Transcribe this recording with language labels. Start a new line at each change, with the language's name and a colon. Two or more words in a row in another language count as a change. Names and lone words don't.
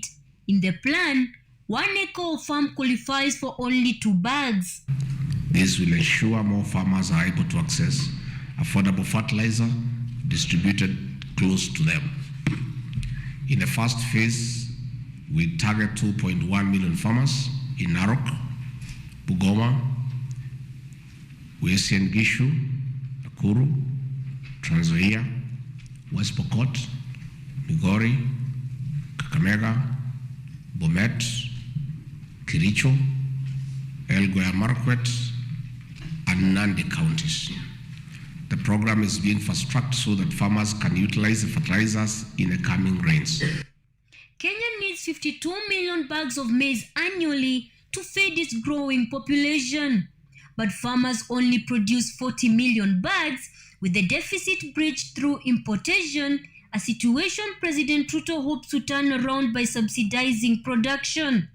English: In the plan, 1 acre of farm qualifies for only 2 bags. This will ensure more farmers are able to access affordable fertilizer distributed close to them. In the first phase, we target 2.1 million farmers in Narok, Bungoma, Uasin Gishu, Nakuru, Trans Nzoia, West Pokot, Migori, Kakamega, Bomet, Kericho, Elgeyo Marakwet, and Nandi counties. The program is being fast-tracked so that farmers can utilize the fertilizers in the coming rains. Kenya needs 52 million bags of maize annually to feed its growing population. But farmers only produce 40 million bags, with the deficit bridged through importation, a situation President Ruto hopes to turn around by subsidizing production.